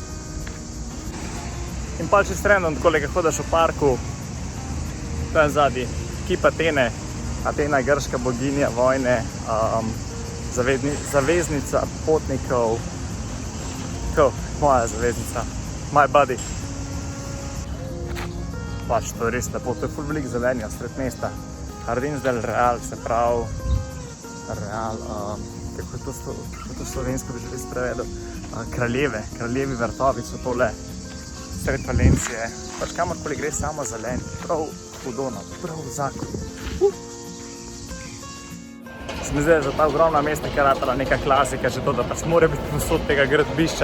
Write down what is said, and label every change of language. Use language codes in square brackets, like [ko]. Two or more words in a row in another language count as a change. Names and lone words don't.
[sl] In pa če strendom takole, ko hodaš v parku, tam zadnji, kip Atene, Atena je grška boginja vojne, zaveznica potnikov, moja zaveznica, [en] my buddy. [sl] Pač to je res lepo, to je ful veliko zelenja sred mesta. Jardín del Real, se pravi, Real, kako to slovensko bi že res prevedel, kraljevi vrtovi so tole sred Valencije. Pač kamorkoli gre samo zelen, prav hudono, prav zakon. Se mi zdaj za ta ogromna mesta, ker ratala neka klasika, že to, da pač mora biti posod tega gradbišča.